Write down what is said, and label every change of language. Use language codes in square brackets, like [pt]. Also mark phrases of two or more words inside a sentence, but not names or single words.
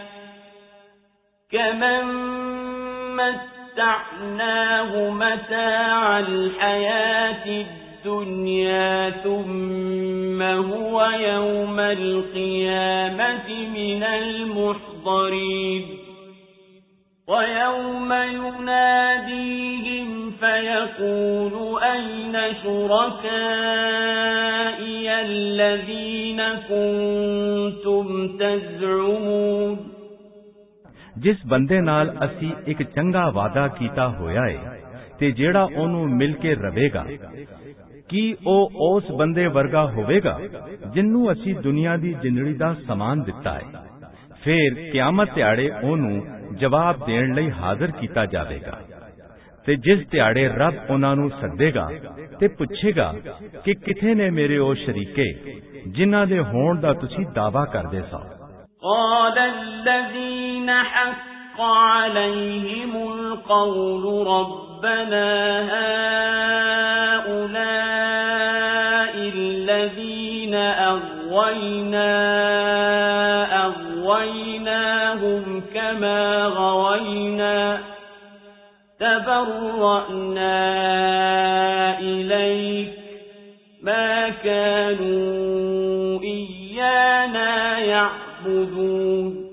[ar] ثم هو يوم القيامة من المحضرين ويوم يناديهم فيقول أين شركائي الذين كنتم تزعمون [pa] ਜਿਸ ਬੰਦੇ ਨਾਲ ਅਸੀਂ ਇੱਕ ਚੰਗਾ ਵਾਅਦਾ ਕੀਤਾ ਹੋਇਆ ਹੈ ਤੇ ਜਿਹੜਾ ਉਹਨੂੰ ਮਿਲ ਕੇ ਰਵੇਗਾ, ਕੀ ਉਹ ਉਸ ਬੰਦੇ ਵਰਗਾ ਹੋਵੇਗਾ ਜਿਨੂੰ ਅਸੀਂ ਦੁਨੀਆ ਦੀ ਜ਼ਿੰਦਗੀ ਦਾ ਸਮਾਨ ਦਿੱਤਾ ਹੈ। ਫਿਰ ਕਿਆਮਤ ਦਿਹਾੜੇ ਉਹਨੂੰ ਜਵਾਬ ਦੇਣ ਲਈ ਹਾਜ਼ਰ ਕੀਤਾ ਜਾਵੇਗਾ ਤੇ ਜਿਸ ਦਿਹਾੜੇ ਰੱਬ ਉਹਨਾਂ ਨੂੰ ਸੱਦੇਗਾ ਤੇ ਪੁੱਛੇਗਾ ਕਿ ਕਿੱਥੇ ਨੇ ਮੇਰੇ ਉਹ ਸ਼ਰੀਕੇ ਜਿਨ੍ਹਾਂ ਦੇ ਹੋਣ ਦਾ ਤੁਸੀਂ ਦਾਅਵਾ ਕਰਦੇ ਸੋ। [ar] قال الذين حق عليهم القول ربنا هؤلاء الذين أغويناهم كما غوينا تبرأنا إليك ما كانوا إيانا يعبدون